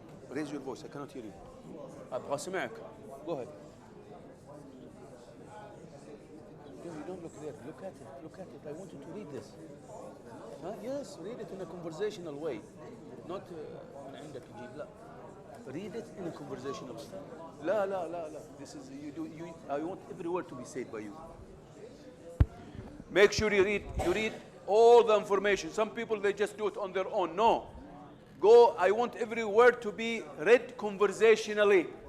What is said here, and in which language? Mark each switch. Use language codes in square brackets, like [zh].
[en] Raise your voice. I cannot hear you. [ar] أبغى أسمعك. [en] Go ahead. No, you don't look there. Look at it. I want you to read this. Yes, read it in a conversational way. Not [ar] من عندك يجيب لا. [en] Read it in a conversational way. [ar] لا. [en] This is I want every word to be said by you. Make sure you read all the information. Some people they just do it on their own. No. Go, I want every word to be read conversationally.